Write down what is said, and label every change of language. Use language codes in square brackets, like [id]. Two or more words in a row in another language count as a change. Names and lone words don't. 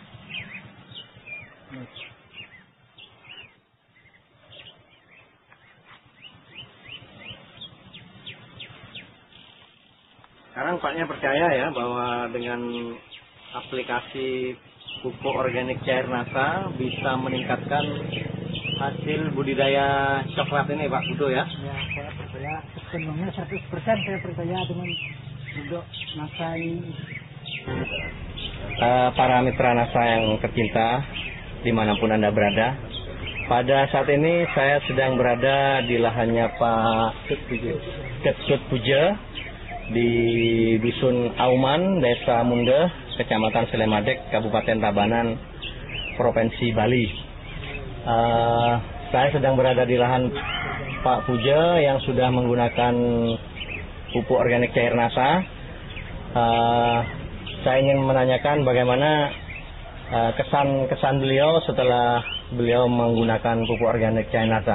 [id] Sekarang Paknya percaya ya bahwa dengan aplikasi pupuk organik cair NASA bisa meningkatkan hasil budidaya coklat ini, Pak Putu ya? Ya, saya percaya sepenuhnya 100% saya percaya dengan produk NASA ini. Para mitra NASA yang tercinta dimanapun Anda berada, pada saat ini saya sedang berada di lahannya Pak Ketut Puja di Dusun Auman, Desa Mundah, Kecamatan Selemadeg, Kabupaten Tabanan, Provinsi Bali. Saya sedang berada di lahan Pak Puja yang sudah menggunakan pupuk organik cair NASA. Saya ingin menanyakan bagaimana kesan beliau setelah beliau menggunakan pupuk organik cair NASA.